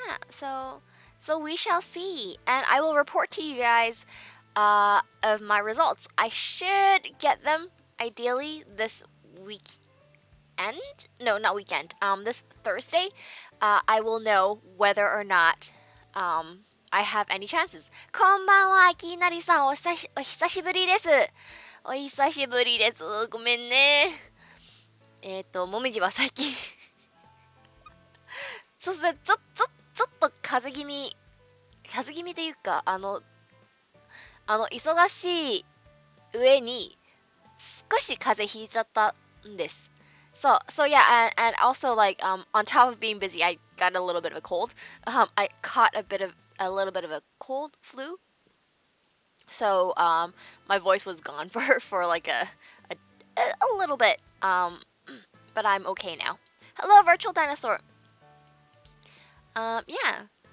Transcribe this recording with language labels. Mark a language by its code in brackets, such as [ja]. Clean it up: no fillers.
[en] So we shall see, and I will report to you guys of my results. I should get them ideally this weekend. No, not weekend. This Thursday, I will know whether or not I have any chances. [ja] こんばんは、きなりさん、お久しぶりです。お久しぶりです。ごめんね。もみじは最近そしてちょっと風邪気味というか、忙しい上に少し風邪ひいちゃったんです。 [en] So yeah, and also like on top of being busy, I got a little bit of a cold. I caught a little bit of a cold flu. So my voice was gone for like a little bit. But I'm okay now. Hello, Virtual Dinosaur. Yeah.